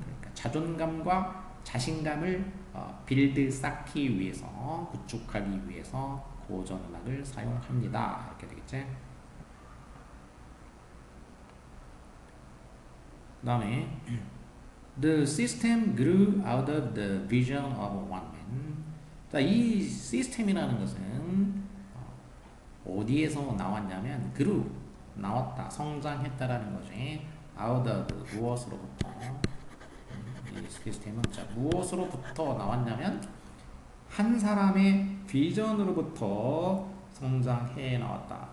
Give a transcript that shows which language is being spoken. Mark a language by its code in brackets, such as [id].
[ko] 그러니까 자존감과 자신감을 빌드 쌓기 위해서 구축하기 위해서 고전음악을 사용합니다. 이렇게 되겠지. [en] 그다음에 The system grew out of the vision of one man. [ko] 자, 이 시스템이라는 것은 어디에서 나왔냐면 grew 나왔다, 성장했다라는 거지. out of 무엇으로부터 이 시스템은 자, 무엇으로부터 나왔냐면 한 사람의 비전으로부터 성장해 나왔다.